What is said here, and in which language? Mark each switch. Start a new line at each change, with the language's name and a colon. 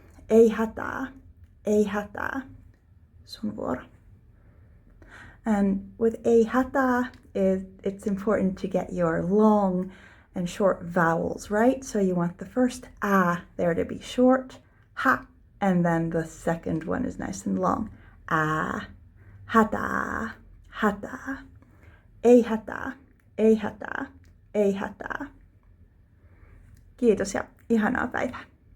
Finnish: Ei hätää, ei hätää, sun vuoro.
English: And with
Finnish: ei hätää,
English: it's important to get your long and short vowels, right? So you want the first a there to be short, ha, and then the second one is nice and long.
Finnish: A, hätää, hätää, ei hätää, ei hätää, ei hätää. Kiitos ja ihanaa päivää.